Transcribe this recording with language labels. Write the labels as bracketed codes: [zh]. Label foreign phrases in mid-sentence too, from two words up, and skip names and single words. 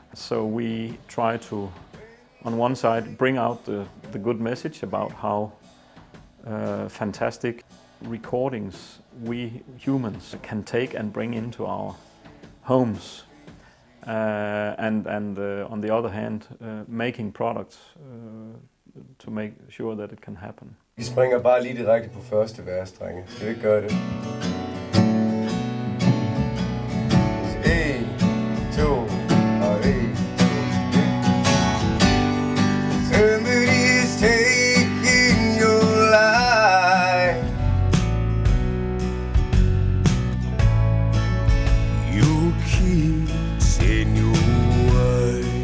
[en] So we try to, on one side, bring out the good message about how fantastic recordings we humans can take and bring into our homes, and on the other hand, making products to make sure that it can happen. [da] Vi springer bare lige direkte på første vers, drenge. Skal vi ikke gøre det? 1, 2 og 1. [en] Somebody's taking your life. You kids in your way.